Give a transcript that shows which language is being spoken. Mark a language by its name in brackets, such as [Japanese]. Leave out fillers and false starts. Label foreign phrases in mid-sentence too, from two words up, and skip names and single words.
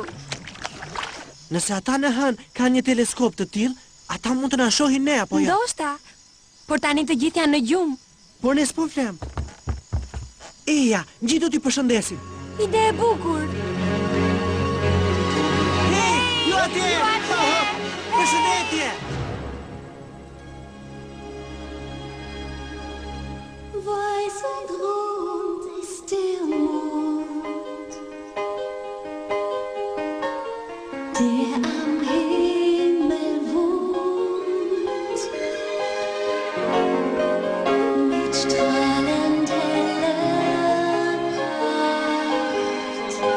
[Albanian] Nëse ata në hënë kanë një teleskop të tillë, ata mund të na shohin ne apo jo? Ndoshta. Por tani të gjithë janë në gjumë. Por ne s'po flem. Eja, gjithë do t'i përshëndesim. Ide e bukur. Hej, ju atje! Përshëndetje! [German] Weißer Grund ist der Mond, der am Himmel wohnt, mit strahlend heller Pracht,